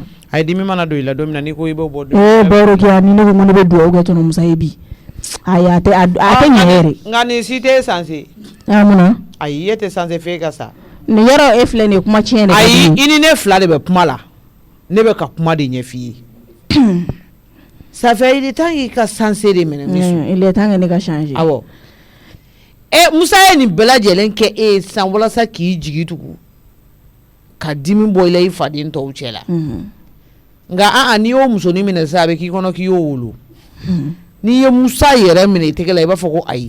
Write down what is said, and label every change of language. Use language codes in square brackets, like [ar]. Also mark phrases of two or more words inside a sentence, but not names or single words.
[bm] A ye dimi mana don i la don min na n'i ko i b'o bɔ. Baworokia ni ne ko ne bɛ dugawu kɛ tɔnɔ Musa ye bi. Ayi a tɛ ɲɛ yɛrɛ. Nka nin si tɛ sanse. Munna. Ayi e tɛ sanse f'e ka sa. Nin yɔrɔ e filɛ nin ye kuma tiɲɛ de. Ayi i ni ne fila de bɛ kuma la ne bɛ ka kuma de ɲɛf'i ye. [fr] Ça fait il est temps qu'il [bm] ka sanse de minɛ. [fr] Il est temps que [bm] ne ka changer. Awɔ. Musa ye nin bɛɛ lajɛlen kɛ e ye san walasa k'i jigi tugu ka dimi bɔ i la i faden tɔw cɛ la. Nka n'i y'o musonin minɛ sisan a bɛ k'i kɔnɔ k'i y'o wolo. N'i ye Musa yɛrɛ minɛ i tɛgɛ la i b'a fɔ ko ayi.